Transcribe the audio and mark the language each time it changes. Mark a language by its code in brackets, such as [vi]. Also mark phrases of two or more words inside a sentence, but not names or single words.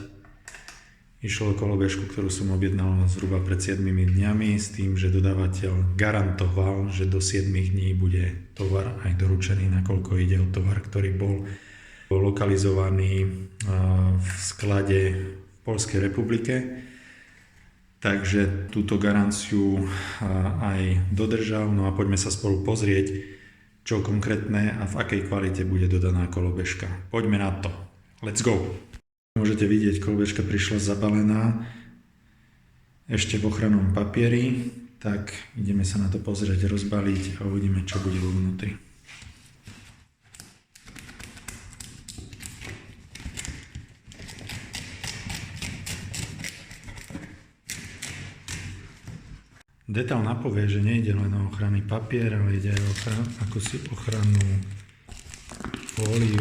[sk] Išlo o kolobežku, ktorú som objednal zhruba pred 7 dňami s tým, že dodávateľ garantoval, že do 7 dní bude tovar aj doručený, nakoľko ide o tovar, ktorý bol lokalizovaný v sklade v Poľskej republike. Takže túto garanciu aj dodržal. No a poďme sa spolu pozrieť, čo konkrétne a v akej kvalite bude dodaná kolobežka. Poďme na to. [en] Let's go! [sk] Môžete vidieť, kolobežka prišla zabalená ešte v ochrannom papieri. Tak ideme sa na to pozrieť, rozbaliť a uvidíme, čo bude vo vnútri. Detail napovie, že nejde len o ochranný papier, ale ide aj o ochrannú fóliu.